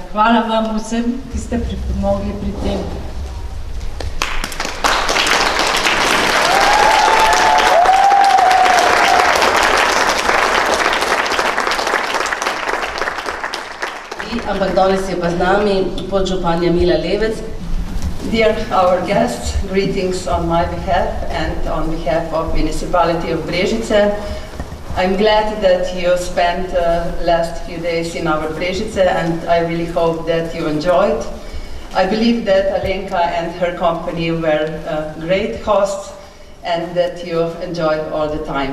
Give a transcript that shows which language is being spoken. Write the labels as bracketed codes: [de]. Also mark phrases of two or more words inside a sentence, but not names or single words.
[sl] Hvala vam vsem, ki ste pripomogli pri tem. Ampak danes je pa z nami podžupanja Mila Levec. [en] Dear our guests, greetings on my behalf and on behalf of Municipality of Brežice. I'm glad that you spent last few days in our Brežice and I really hope that you enjoyed. I believe that Alenka and her company were great hosts and that you enjoyed all the time.